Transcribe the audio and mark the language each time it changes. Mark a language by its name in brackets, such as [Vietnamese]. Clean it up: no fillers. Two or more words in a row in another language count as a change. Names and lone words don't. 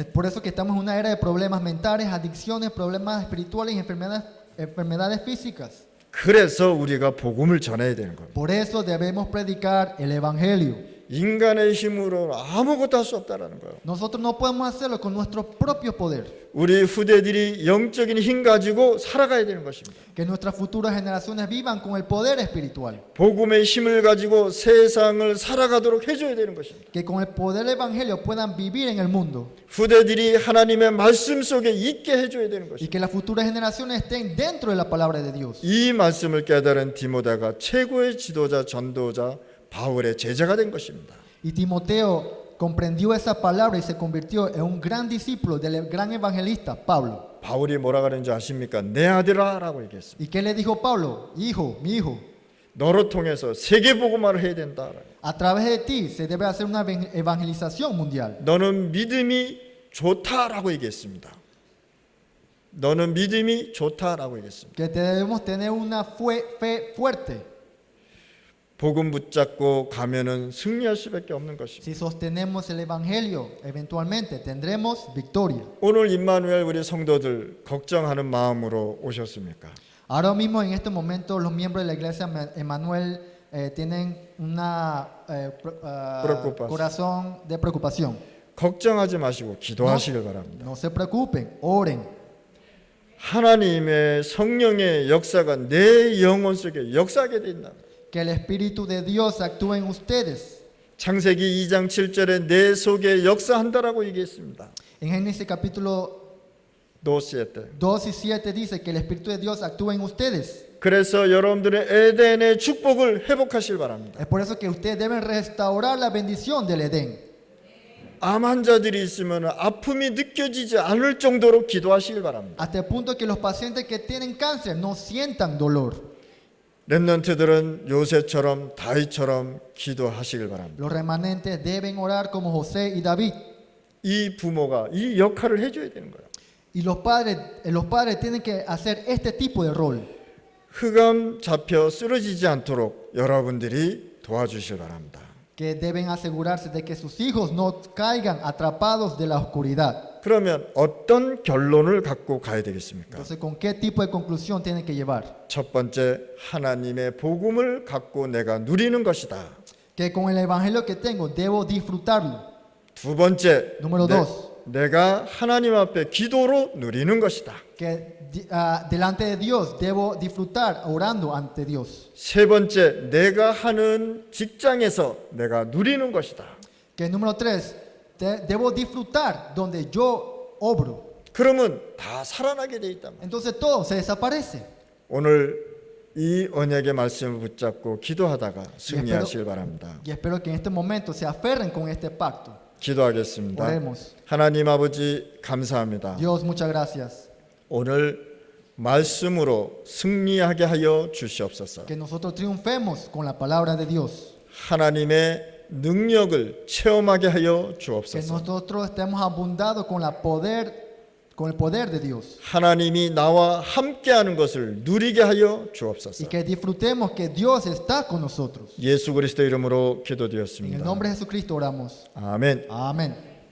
[Spanish] Es por eso que estamos en una era de problemas mentales, adicciones, problemas espirituales y enfermedades físicas. [Korean] 그래서 우리가 복음을 전해야 되는 겁니다. [Spanish] Por eso debemos predicar el evangelio. [Korean] 인간의 힘으로 아무것도 할 수 없다라는 거예요. [Spanish] Nosotros no podemos hacerlo con nuestro propio poder. [Korean] 우리 후대들이 영적인 힘 가지고 살아가야 되는 것입니다. [Spanish] Que nuestras futuras generaciones vivan con el poder espiritual. [Korean] 복음의 힘을 가지고 세상을 살아가도록 해줘야 되는 것입니다. [Spanish] Que con el poder del evangelio puedan vivir en el mundo. [Korean] 후대들이 하나님의 말씀 속에 있게 해줘야 되는 [Spanish] Y [Korean] 것입니다. [Spanish] que las futuras generaciones estén dentro de la palabra de Dios. [Korean] 이 말씀을 깨달은 디모데가 최고의 지도자, 전도자 바울의 제자가 된 것입니다. [Spanish] Y Timoteo comprendió esa palabra y se convirtió en un gran discípulo del gran evangelista Pablo. [Korean] 바울이 뭐라 그러는지 아십니까? 내 아들아라고 얘기했습니다. [Spanish] ¿Y qué le dijo Pablo? Hijo, mi hijo, [Korean] 너로 통해서 세계 복음화를 해야 된다. [Spanish] a través de ti se debe hacer una evangelización mundial. [Korean] 너는 믿음이 좋다라고 얘기했습니다. 너는 믿음이 좋다라고 얘기했습니다. [Spanish] Que debemos tener una fe fuerte. [Korean] 복음 붙잡고 가면은 승리할 수밖에 없는 것입니다. [Spanish] Si sostenemos el evangelio, eventualmente tendremos victoria. [Korean] 오늘 임마누엘 우리 성도들 걱정하는 마음으로 오셨습니까? [Spanish] Ahora mismo en este momento los miembros de la iglesia Emmanuel tienen una Preocupación. corazón de preocupación. [Korean] 걱정하지 마시고 기도하시길 바랍니다. [Spanish] No se preocupen, oren. [Korean] 하나님의 성령의 역사가 내 영혼 속에 역사하게 된다. [Spanish] Que el Espíritu de Dios actúe en ustedes. [Korean] 창세기 2장 7절에 내 속에 역사한다라고 얘기했습니다. [Spanish] En Génesis capítulo 2:7. 2 y 7 dice que el Espíritu de Dios actúa en ustedes. [Korean] 그래서 여러분들의 에덴의 축복을 회복하실 바랍니다. [Spanish] Es por eso que ustedes deben restaurar la bendición del Edén. [Korean] 암 환자들이 있으면 아픔이 느껴지지 않을 정도로 기도하시길 바랍니다. [Spanish] Hasta el punto que los pacientes que tienen cáncer no sientan dolor. [Korean] 렘넌트들은 요셉처럼 다윗처럼 기도하시길 바랍니다. [Spanish] Los remanentes deben orar como José y David. [Korean] 이 부모가 이 역할을 해줘야 되는 거예요. [Spanish] Y los padres tienen que hacer este tipo de rol. [Korean] 흑암 잡혀 쓰러지지 않도록 여러분들이 도와주시길 바랍니다. [Spanish] Que deben asegurarse de que sus hijos no caigan atrapados de la oscuridad. [Korean] 그러면 어떤 결론을 갖고 가야 되겠습니까? [Spanish] Entonces, ¿con qué tipo de conclusión tienen que llevar? [Korean] 첫 번째, 하나님의 복음을 갖고 내가 누리는 것이다. [Spanish] Que con el evangelio que tengo debo disfrutarlo. [Korean] 두 번째, [Spanish] Número dos. [Korean] 내가 하나님 앞에 기도로 누리는 것이다. [Spanish] Que delante de Dios debo disfrutar orando ante Dios. [Korean] 세 번째, 내가 하는 직장에서 내가 누리는 것이다. [Spanish] Que número tres, debo disfrutar donde yo obro. [Korean] 그러면 다 살아나게 돼 있단 말이에요. [Spanish] Entonces todo se desaparece. [Korean] 오늘 이 언약의 말씀을 붙잡고 기도하다가 승리하시길 바랍니다. [Spanish] Y espero que en este momento se aferren con este pacto. [Korean] 기도하겠습니다. [Spanish] Oremos. [Korean] 하나님 아버지 감사합니다. [Spanish] Dios, muchas gracias. [Korean] 오늘 말씀으로 승리하게 하여 주시옵소서. [Spanish] Que nosotros triunfemos con la palabra de Dios. [Korean] 하나님의 능력을 체험하게 하여 [Spanish] Que [Korean] 주옵소서. [Spanish] nosotros estemos abundados con el poder de Dios. [Korean] 하나님이 나와 함께하는 것을 누리게 하여 [Spanish] Y [Korean] 주옵소서. [Spanish] que disfrutemos que Dios está con nosotros. [Korean] 예수 그리스도 이름으로 [Spanish] En el [Korean] 기도드렸습니다. [Spanish] nombre de Jesucristo oramos. [Korean] 아멘. [Spanish] Amén.